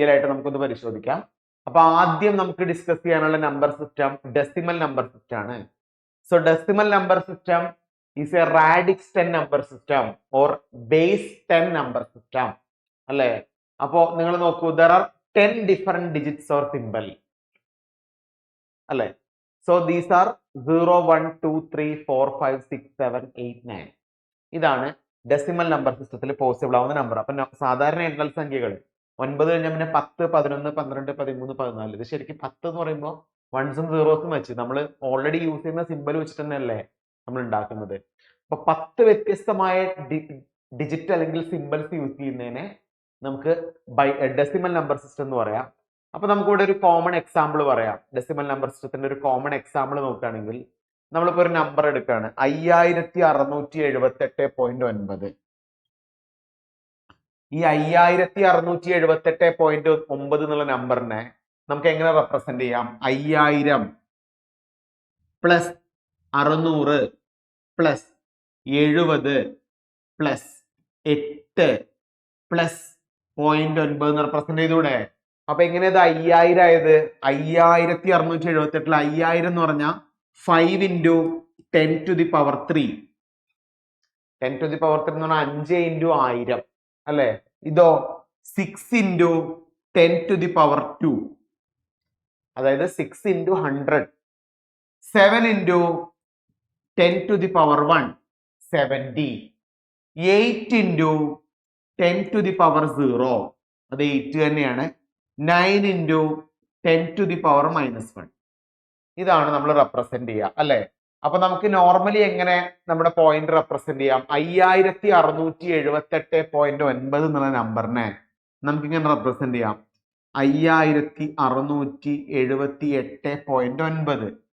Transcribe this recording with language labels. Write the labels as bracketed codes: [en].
[ml] നമുക്കൊന്ന് പരിശോധിക്കാം. അപ്പൊ ആദ്യം നമുക്ക് ഡിസ്കസ് ചെയ്യാനുള്ള number system decimal number system ആണ്. [en] so decimal number system is a radix 10 number system or base 10 number system [ml] അല്ലെ. അപ്പോ നിങ്ങൾ നോക്കൂ, [en] there are 10 different digits or symbol [ml] അല്ലെ. [en] So these are 0 1 2 3 4 5 6 7 8 9. [ml] ഇതാണ് ഡെസിമൽ നമ്പർ സിസ്റ്റത്തിൽ പോസിബിൾ ആവുന്ന നമ്പർ. അപ്പൊ സാധാരണ എണ്ണൽ സംഖ്യകൾ 9 കഴിഞ്ഞാൽ പിന്നെ 10 11 12 13 14. ഇത് ശരിക്കും 10 എന്ന് പറയുമ്പോൾ വൺസും സീറോസും വെച്ച് നമ്മൾ ഓൾറെഡി യൂസ് ചെയ്യുന്ന സിമ്പൽ വെച്ചിട്ട് തന്നെയല്ലേ നമ്മൾ ഉണ്ടാക്കുന്നത്. അപ്പൊ 10 വ്യത്യസ്തമായ ഡിജിറ്റ് അല്ലെങ്കിൽ സിമ്പിൾസ് യൂസ് ചെയ്യുന്നതിനെ നമുക്ക് ഡെസിമൽ നമ്പർ സിസ്റ്റം എന്ന് പറയാം. അപ്പൊ നമുക്ക് ഇവിടെ ഒരു കോമൺ എക്സാമ്പിൾ പറയാം. ഡെസിമൽ നമ്പർ സിസ്റ്റത്തിന്റെ ഒരു കോമൺ എക്സാമ്പിൾ നോക്കുകയാണെങ്കിൽ നമ്മളിപ്പോ ഒരു നമ്പർ എടുക്കുകയാണ് 5678.9. ഈ 5678.9 എന്നുള്ള നമ്പറിനെ നമുക്ക് എങ്ങനെ റെപ്രസെന്റ് ചെയ്യാം? 5000 plus 600 plus 70 plus 8 plus 0.9 represent ചെയ്തൂടെ? അപ്പൊ എങ്ങനെയത് 5000 ആയത്? [en] 5678 5000 [ml] എന്ന് പറഞ്ഞാൽ [en] 5 into 10 to the power 3. 10 to the power 3 [ml] എന്ന് പറഞ്ഞാൽ [en] 5 into 1000 [ml] അല്ലെ. ഇതോ [en] 6 into 10 to the power 2, [ml] അതായത് [en] 6 into 100. 7 into 10 to the power 1, 70. 8 into 10 to the power 0, [ml] അത് 8 തന്നെയാണ്. [en] 9 into 10 to the power -1. [ml] ഇതാണ് നമ്മൾ റെപ്രസെന്റ് ചെയ്യുക അല്ലെ. അപ്പൊ നമുക്ക് നോർമലി എങ്ങനെ നമ്മുടെ പോയിന്റ് റെപ്രസെന്റ് ചെയ്യാം? 5678.9 എന്നുള്ള നമ്പറിനെ നമുക്ക് ഇങ്ങനെ റെപ്രസെന്റ് ചെയ്യാം. 5678.9.